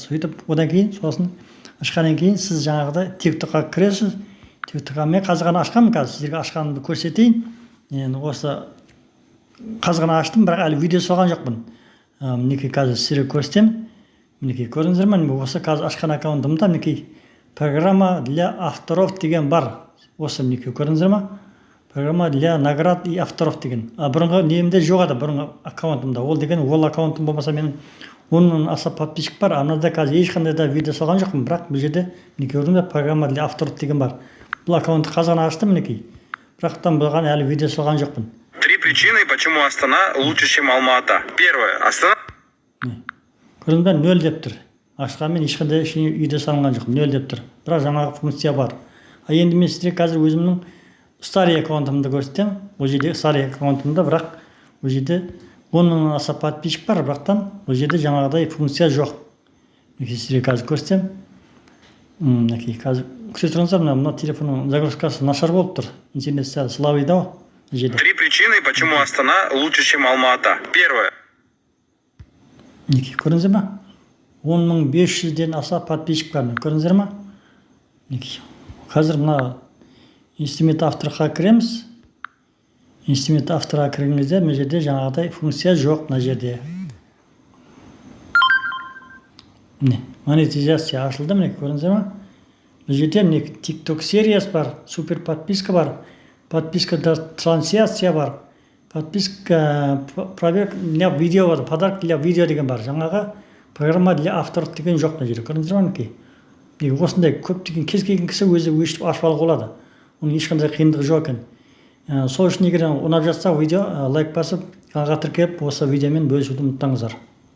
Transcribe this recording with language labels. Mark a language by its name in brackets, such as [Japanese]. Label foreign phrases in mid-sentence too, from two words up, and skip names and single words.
[Kazakh] Сөйтіп, одан кейін сосын ашқаннан кейін сіз жаңағыдай TikTokқа кіресіз. TikTokқа мен қазір ғана ашқанмын, қазір сіздерге ашқанымды көрсетейін. Енді осы қазір ғана аштым, бірақ әлі видео салған жоқпын. Мінекей қазір сіздерге көрсетемін. Мінекей көрдіңіздер ме? Осы қазір ашқан аккаунтымда мінекей [Russian] программа для авторов [Kazakh] деген бар. Осы мінекей көрдіңіздер ме? [Russian] Программа для наград и авторов [Kazakh] деген. Бұрынғы немде жоқ еді, бұрынғы аккаунтымда. Ол деген ол аккаунтым болмаса менің 10 мың аса подписчик бар. Анада қазір ешқандай да видео салған жоқпын, бірақ бұл жерде мінекей көрдіңіздер, [Russian] программа для авторов [Kazakh] деген бар. Бұл аккаунтты қазір ғана аштым мінекей. Бірақтан бұған әлі видео салған жоқпын. [Russian] Три причины, почему Астана лучше, чем Алма-Ата. Первое. Астана. [Kazakh] Көрдіңіздер, 0 деп тұр. Ашқанмен ешқандай видео салынған жоқ, 0 деп тұр. Бірақ жаңағы функция бар. Енді мен сіздерге қазір өзімнің старый аккаунтымды көрсетемін. Бұл жерде старый аккаунтымда, бірақ бұл жерде 10 мың аса подписчик бар, бірақтан бұл жерде жаңағыдай функция жоқ. Сіздерге қазір көрсетемін. Мінекей қазір күте тұрыңыздар, мына телефонның загрузкасы нашар болып тұр. Интернет сәл слабый да. [Russian] Три причины, почему Астана лучше, чем Алма-Ата. Первое. [Kazakh] Мінекей көрдіңіздер ме? 10.500-ден аса подписчик бар. Көрдіңіздер ме? Мінекей. Қазір мына инструмент авторға кіреміз. Инструмент авторға кіргенде мына жерде жаңағыдай функция жоқ мына жерде. Міне, монетизация ашылды, міне көрдіңіздер ме? Бұл жерде міне TikTok сериясы бар, [Russian] супер подписка [Kazakh] бар, [Russian] подписка трансляция [Kazakh] бар, [Russian] подписка проверка для видео [Kazakh] бар, [Russian] подарок для видео [Kazakh] деген бар. Жаңағы [Russian] программа для авторов [Kazakh] деген жоқ мына жерде. Көрдіңіздер ме? Осындай көптеген кез келген кісі өзі өшіп ашып алуға болады. Оның ешқандай қиындығы жоқ екен. Сол үшін егер ұнап жатса видео лайк басып, каналға тіркеліп, осы видеомен бөлісуді ұмытпаңыздар.